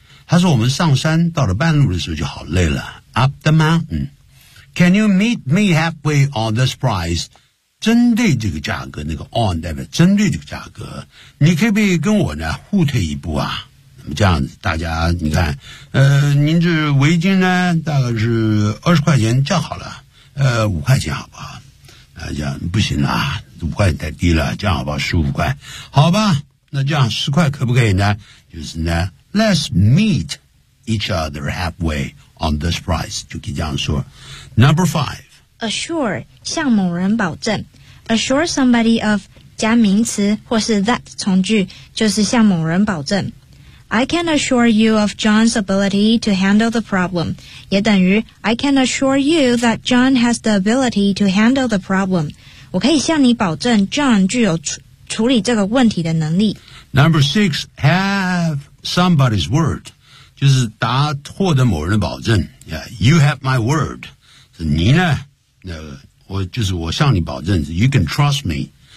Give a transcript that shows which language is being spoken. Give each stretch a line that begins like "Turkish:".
Chinese: 他说我们上山到了半路的时候就好累了。
English: Up the mountain, can you meet me halfway on this price？
Chinese: 针对这个价格，那个 on 代表针对这个价格，你可以不可以跟我呢互退一步啊？这样子大家你看您这围巾呢大概是20块钱这样好了5块钱好不好这样不行啦5块钱太低了这样好不好15块好吧那这样10块可不可以呢就是呢
English: Let's meet each other halfway on this price
Chinese: 就可以这样说 Number five
English: Assure
Chinese: 向某人保证
English: Assure somebody of
Chinese: 加名词或是
English: that
Chinese: 从句就是向某人保证
English: I can assure you of John's ability to handle the problem.
Chinese: 也等于
English: I can assure you that John has the ability to handle the problem.
Chinese: 我可以向你保证 John 具有处理这个问题的能力。
English: Number six, have somebody's word.
Chinese: 就是答获得某人的保证。
English: Yeah, you have my word.
Chinese: 是你呢、我就是我向你保证
English: You can trust me.